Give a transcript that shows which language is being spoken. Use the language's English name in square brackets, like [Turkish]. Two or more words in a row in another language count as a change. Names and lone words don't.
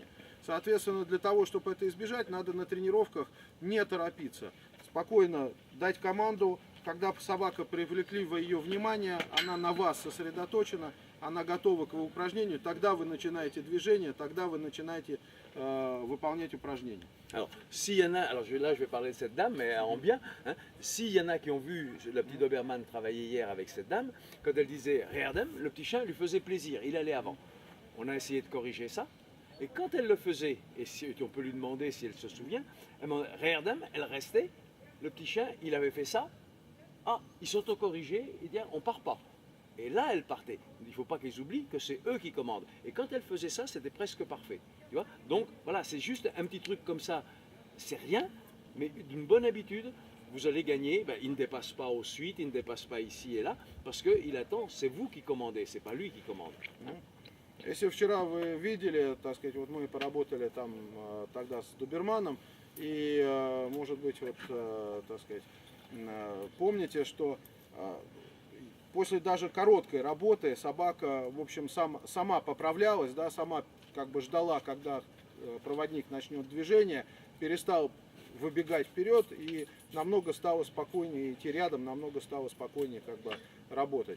[Russian] Соответственно, для того, чтобы это избежать, надо на тренировках не торопиться. Спокойно дать команду, когда собака привлекли вы ее внимание, она на вас сосредоточена, она готова к упражнению, тогда vous начинаете движение, тогда vous начинаете выполнять упражнения. [French] Alors, s'il y en a, alors là je vais parler de cette dame, mais en bien, hein, s'il y en a qui ont vu la petite Doberman travailler hier avec cette dame, quand elle disait Reardem, le petit chien lui faisait plaisir, il allait avant. On a essayé de corriger ça, et quand elle le faisait, et si, on peut lui demander si elle se souvient, Reardem, elle restait, le petit chien, il avait fait ça, ah, ils s'auto-corrigeaient, ils disaient on part pas. Et là, elle partait. Il ne faut pas qu'ils oublient que c'est eux qui commandent. Et quand elle faisait ça, c'était presque parfait. Tu vois? Donc, voilà, c'est juste un petit truc comme ça. C'est rien, mais d'une bonne habitude, vous allez gagner. Ben, il ne dépasse pas aux suites, il ne dépasse pas ici et là, parce qu'il attend, c'est vous qui commandez, c'est pas lui qui commande. [Russian] Если вчера вы видели, так сказать, вот мы поработали там тогда с Доберманом, и, может быть, вот, так сказать, помните, что после даже короткой работы собака, в общем, сама поправлялась, да, сама как бы ждала, когда проводник начнет движение, перестал выбегать вперед и намного стало спокойнее идти рядом, намного стало спокойнее как бы работать.